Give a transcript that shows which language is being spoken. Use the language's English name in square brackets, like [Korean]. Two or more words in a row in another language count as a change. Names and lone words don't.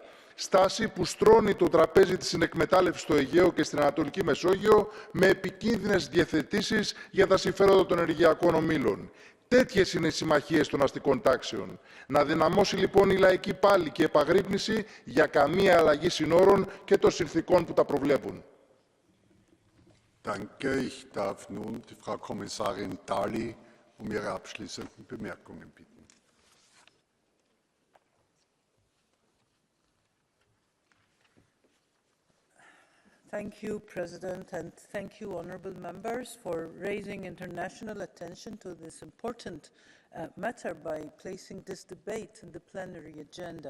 [Greek] Στάση που στρώνει το τραπέζι της συνεκμετάλλευσης στο Αιγαίο και στην Ανατολική Μεσόγειο με επικίνδυνες διευθετήσεις για τα συμφέροντα των ενεργειακών ομίλων. Τέτοιες είναι οι συμμαχίες των αστικών τάξεων. Να δυναμώσει λοιπόν η λαϊκή πάλη και επαγρύπνηση για καμία αλλαγή συνόρων και των συνθηκών που τα προβλέπουν. [German] Danke. Ich darf nun die Frau Kommissarin Dalli ihre abschließenden Bemerkungen bitten. [English] Thank you, President, and thank you, honourable members, for raising international attention to this important matter by placing this debate in the plenary agenda.